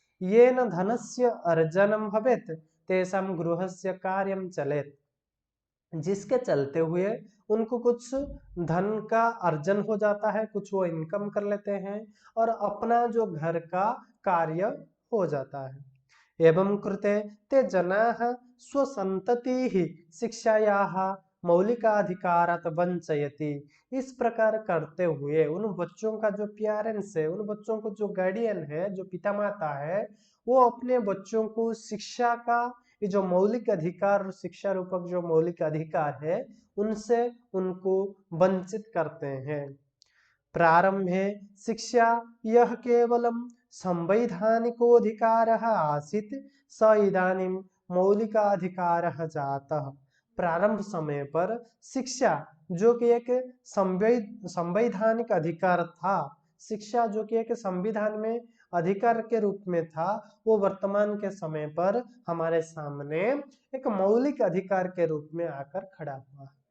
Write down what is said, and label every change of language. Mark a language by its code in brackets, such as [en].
[sa] ये न धनस्य अर्जनम भवेत तेषां गृहस्य कार्यम चलेत, [hi] जिसके चलते हुए उनको कुछ धन का अर्जन हो जाता है, कुछ वो इनकम कर लेते हैं और अपना जो घर का कार्य हो जाता है। [sa] एवं कृते ते जनाः स्वसंततिः शिक्षायाः मौलिकाधिकारात् वंचयति। [hi] इस प्रकार करते हुए उन बच्चों का जो पेरेंट्स है, उन बच्चों को जो गार्डियन है, जो पिता माता है, वो अपने बच्चों को शिक्षा का ये जो मौलिक अधिकार, शिक्षा रूपक जो मौलिक अधिकार है, उनसे उनको वंचित करते हैं। [sa] प्रारंभे शिक्षा यह केवलम संवैधानिकोऽधिकारः आसीत् स इदानीं मौलिकाधिकारः जातः। [hi] प्रारंभ समय पर शिक्षा जो कि एक संवैधानिक अधिकार था, शिक्षा जो कि एक संविधान में अधिकार के रूप में था, वो वर्तमान के समय पर हमारे सामने एक मौलिक अधिकार के रूप में आकर खड़ा हुआ।